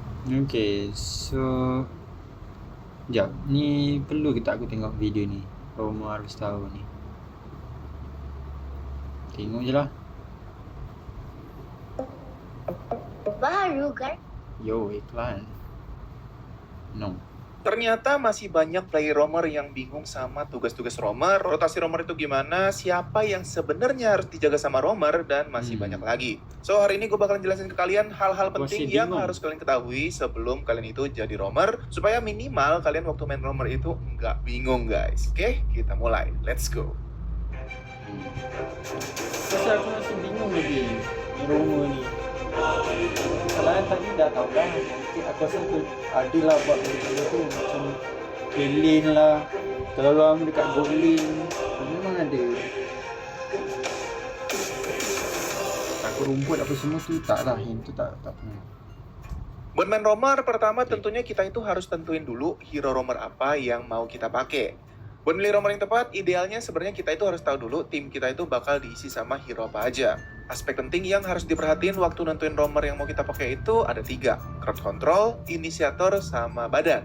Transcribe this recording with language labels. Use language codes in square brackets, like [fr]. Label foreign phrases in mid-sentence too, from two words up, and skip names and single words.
[ms] Okay, so sekejap. Ni perlu ke tak aku tengok video ni? Romo harus tahu ni. Tengok je lah. Baru kan? Yo, iklan. No. [id] Ternyata masih banyak player roamer yang bingung sama tugas-tugas roamer, rotasi roamer itu gimana, siapa yang sebenarnya harus dijaga sama roamer, dan masih banyak lagi. So hari ini gue bakalan jelasin ke kalian hal-hal penting yang harus kalian ketahui sebelum kalian itu jadi roamer, supaya minimal kalian waktu main roamer itu nggak bingung guys. Oke, kita mulai. [en] Let's go. [ms] Pasal aku masih bingung lagi Romo ni. Masalahnya tadi dah tahu dah. Mungkin aku rasa tu adalah buat benda tu macam lane lah, tolong dekat [en] goal lane. [ms] Memang ada. Takut rumput apa semua tu tak lah. Yang tu tak pernah. [id] Buat main roamer, pertama tentunya kita itu harus tentuin dulu hero roamer apa yang mau kita pakai. Buat milih roamer yang tepat, idealnya sebenarnya kita itu harus tahu dulu tim kita itu bakal diisi sama hero apa aja. Aspek penting yang harus diperhatiin waktu nentuin roamer yang mau kita pakai itu ada 3, [en] crowd control, [id] inisiator, sama badan.